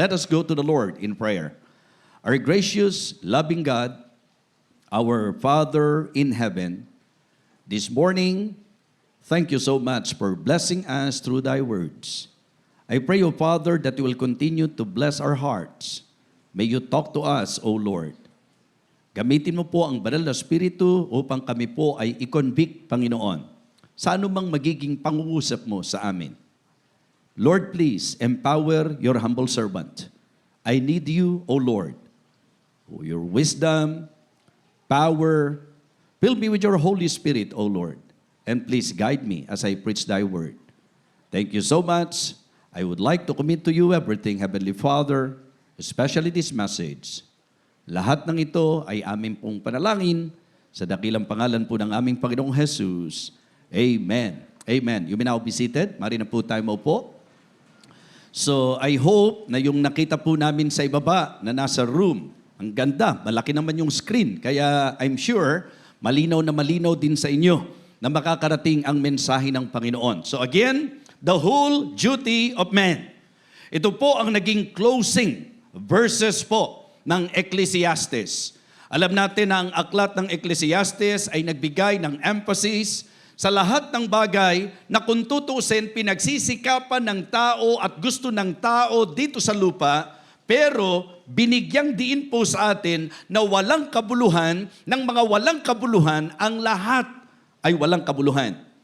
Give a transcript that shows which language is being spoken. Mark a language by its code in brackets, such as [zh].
[en] Let us go to the Lord in prayer. Our gracious, loving God, our Father in heaven, this morning, thank you so much for blessing us through thy words. I pray, O Father, that you will continue to bless our hearts. May you talk to us, O Lord. [tl] Gamitin mo po ang banal na Espiritu upang kami po ay i-convict, Panginoon, sa anumang magiging pangungusap mo sa amin. [en] Lord, please empower your humble servant. I need you, O Lord. Your wisdom, power, fill me with your Holy Spirit, O Lord. And please guide me as I preach thy word. Thank you so much. I would like to commit to you everything, Heavenly Father, especially this message. [tl] Lahat ng ito ay aming pong panalangin sa dakilang pangalan po ng aming Panginoong Jesus. [en] Amen. Amen. You may now be seated. [tl] Mari na po tayo maupo. [en] So, I hope [tl] na yung nakita po namin sa ibaba na nasa room, ang ganda, malaki naman yung screen. Kaya [en] I'm sure, [tl] malinaw na malinaw din sa inyo na makakarating ang mensahe ng Panginoon. [en] So again, the whole duty of man. [tl] Ito po ang naging closing verses po ng Ecclesiastes. Alam natin na ang aklat ng Ecclesiastes ay nagbigay ng emphasis sa lahat ng bagay na kung tutusin, pinagsisikapan ng tao at gusto ng tao dito sa lupa, pero binigyang diin po sa atin na walang kabuluhan, ng mga walang kabuluhan, ang lahat ay walang kabuluhan.